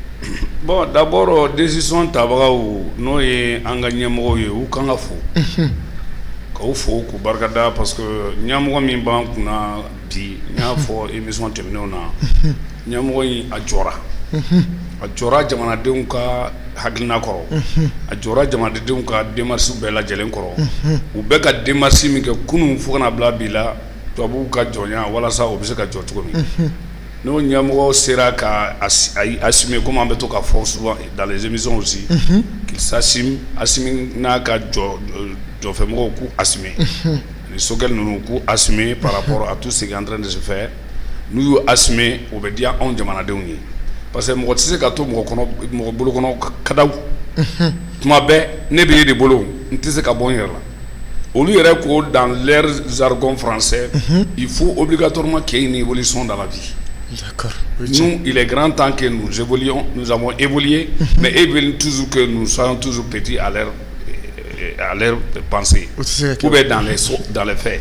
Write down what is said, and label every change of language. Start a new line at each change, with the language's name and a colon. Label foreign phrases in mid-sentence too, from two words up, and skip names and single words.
French: Bon d'abord décision
Bambara: tabagaw n'o ye an ka ɲɛmɔgɔw ye u kan ka fo k'u fo k'u barikada
French: parce que
Bambara: ɲɛmɔgɔ min b'an kunna bi n y'a fɔ émission tɛmɛnenw na ɲɛmɔgɔ in a jɔra jamanadenw ka hakilina kɔrɔ a jɔra jamanadenw ka démarche bɛɛ lajɛlen kɔrɔ u bɛ ka démarche min kɛ kunun fo kana bila bi la tubabuw ka jɔnya walasa o bɛ se ka jɔ cogo min n'o ɲɛmɔgɔ sera ka assumer comme an bɛ to ka fɔ
French: souvent dans les émissions aussi qu'il s'assume
Bambara: n'a ka jɔfɛmɔgɔw k'u assumer ni Sogɛl ninnu k'u assumer
French: par rapport à tout ce qui est en train de se faire
Bambara: n'u y'u assumer o bɛ diya anw jamanadenw ye
French: parce que
Bambara: mɔgɔ tɛ se ka to mɔgɔ bolo kɔnɔ kadaw tuma bɛɛ ne bɛ e de bolo n tɛ se ka bɔ n yɛrɛ la olu yɛrɛ ko
French: dans leur jargon français il faut obligatoirement qu'il y ait une évolution dans la vie. D'accord. Nous, il est grand temps que nous évoluions, nous avons évolué, mais ils veulent toujours que nous soyons toujours petits à leur pensée, ou bien dans les faits.